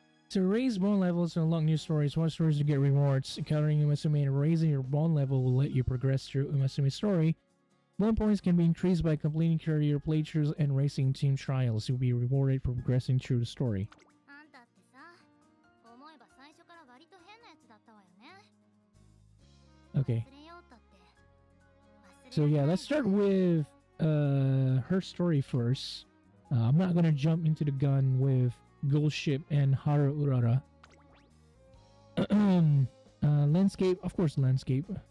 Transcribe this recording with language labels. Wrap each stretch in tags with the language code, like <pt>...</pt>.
<en>To raise bond levels and unlock new stories, watch stories to get rewards. Encountering Umasume and raising your bond level will let you progress through Umasume's story. Bond points can be increased by completing career playthroughs and racing team trials. You'll be rewarded for progressing through the story.</en> <ja>あんたってさ、思えば最初から割と変なやつだったわよね。</ja> <en>Okay.</en> <ja>忘れようったって。</ja> <en>So yeah, let's start with her story first. I'm not gonna jump into the gun with Ghost Ship and Haru Urara. Landscape, of course, landscape.</en>